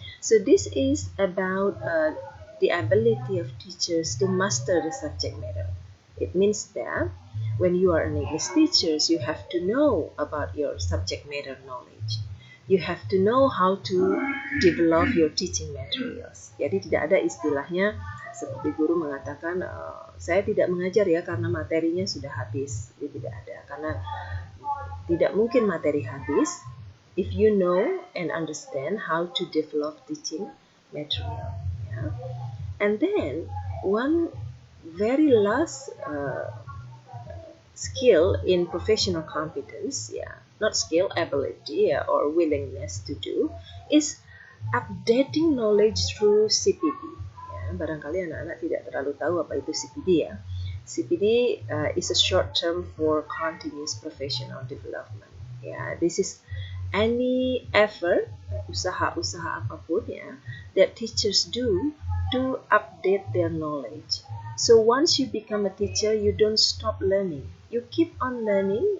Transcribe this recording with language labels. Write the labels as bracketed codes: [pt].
[en] So this is about the ability of teachers to master the subject matter. It means that when you are an English teacher, you have to know about your subject matter knowledge. You have to know how to develop your teaching materials. [id] Jadi tidak ada istilahnya seperti guru mengatakan, saya tidak mengajar karena materinya sudah habis. Jadi tidak ada, karena tidak mungkin materi habis [en] if you know and understand how to develop teaching material. And then one very last skill in professional competence, not skill, ability or willingness to do, is updating knowledge through CPD. [id] Barangkali anak-anak tidak terlalu tahu apa itu CPD ya. [en] CPD is a short term for continuous professional development. Ya, this is any effort, [id] usaha-usaha apapun ya, [en] that teachers do to update their knowledge. So once you become a teacher, you don't stop learning. You keep on learning.